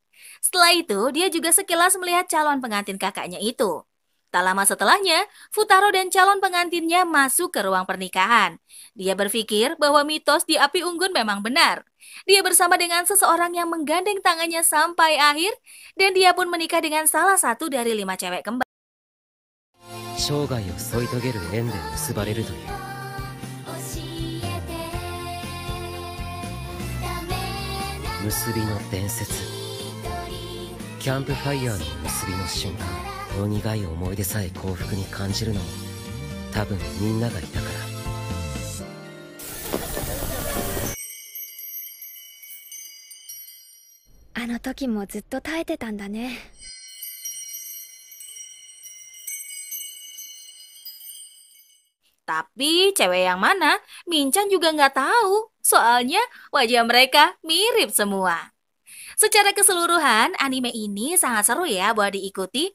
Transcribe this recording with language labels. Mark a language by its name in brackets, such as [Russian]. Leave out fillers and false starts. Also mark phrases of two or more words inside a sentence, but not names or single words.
[Indonesian] Setelah itu, dia juga sekilas melihat calon pengantin kakaknya itu. Tak lama setelahnya, Futaro dan calon pengantinnya masuk ke ruang pernikahan. Dia berpikir bahwa mitos di api unggun memang benar. Dia bersama dengan seseorang yang menggandeng tangannya sampai akhir, dan dia pun menikah dengan salah satu dari 5 cewek kembar. [Japanese] 生涯を添い遂げる縁で結ばれるという。結びの伝説。キャンプファイヤーの結びの瞬間。苦い思い出さえ幸福に感じるのも多分みんながいたから。あの時もずっと耐えてたんだね。 [Indonesian] Tapi cewek yang mana, Minchan juga nggak tahu. Soalnya wajah mereka mirip semua. Secara keseluruhan, anime ini sangat seru ya buat diikuti.